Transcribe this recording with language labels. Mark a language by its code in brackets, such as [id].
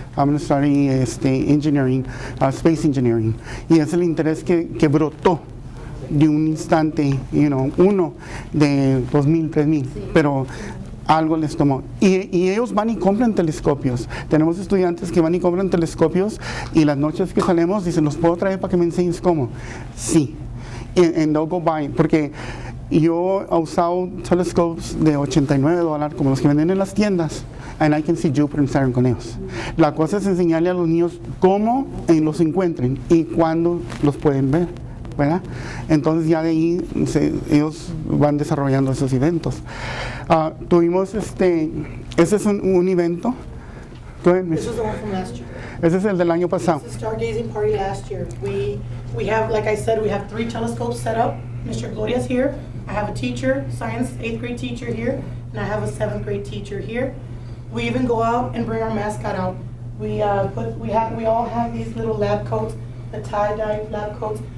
[en] I'm going to study engineering, space engineering. [es] Y es el interés que brotó de un instante, uno de 2,000, 3,000, pero algo les tomó. Y ellos van y compran telescopios. Tenemos estudiantes que van y compran telescopios y las noches que salimos dicen, ¿los puedo traer para que me enseñes cómo? Sí. [en] And they'll go buy, [es] porque yo he usado telescopes de $89 como los que venden en las tiendas, [en] and I can see Jupiter and Saturn [es] con ellos. La cosa es enseñarle a los niños cómo los encuentren y cuándo los pueden ver, ¿verdad? Entonces ya de ahí ellos van desarrollando esos eventos. Tuvimos ese es un evento. [en] Go ahead, Miss. This was the one from last year. [es] Ese es el del año pasado. [en] This is stargazing party last year. We have, like I said, we have 3 telescopes set up. Mr. Gloria's here. I have a teacher, science 8th grade teacher here, and I have a 7th grade teacher here. We even go out and bring our mascot out. We all have these little lab coats, the tie-dye lab coats.